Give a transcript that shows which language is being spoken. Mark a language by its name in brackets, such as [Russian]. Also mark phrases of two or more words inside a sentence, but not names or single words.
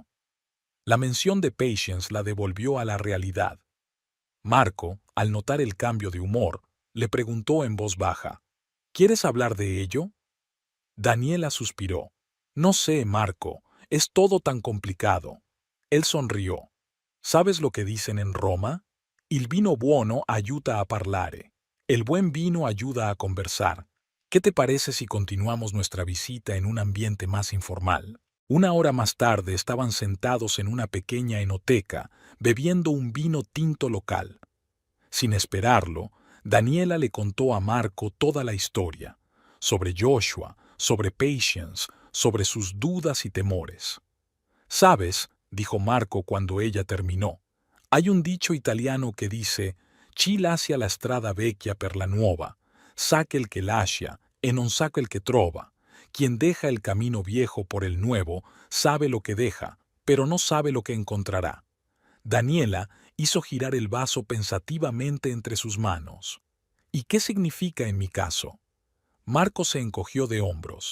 [Spanish] La mención de Patience la devolvió a la realidad. Marco, al notar el cambio de humor, le preguntó en voz baja, ¿quieres hablar de ello? Daniela suspiró. No sé, Marco, es todo tan complicado. Él sonrió. ¿Sabes lo que dicen en Roma? [Italian] Il vino buono aiuta a parlare. [Spanish] El buen vino ayuda a conversar. ¿Qué te parece si continuamos nuestra visita en un ambiente más informal? Una hora más tarde estaban sentados en una pequeña enoteca, bebiendo un vino tinto local. Sin esperarlo, Daniela le contó a Marco toda la historia, sobre Joshua, sobre Patience, sobre sus dudas y temores. «¿Sabes?», dijo Marco cuando ella terminó, «hay un dicho italiano que dice [Italian] «Chi lascia la strada vecchia per la nuova, sa quel che lascia e non sa quel che trova». [Spanish] Quien deja el camino viejo por el nuevo sabe lo que deja, pero no sabe lo que encontrará. Daniela hizo girar el vaso pensativamente entre sus manos. ¿Y qué significa en mi caso? Marco se encogió de hombros.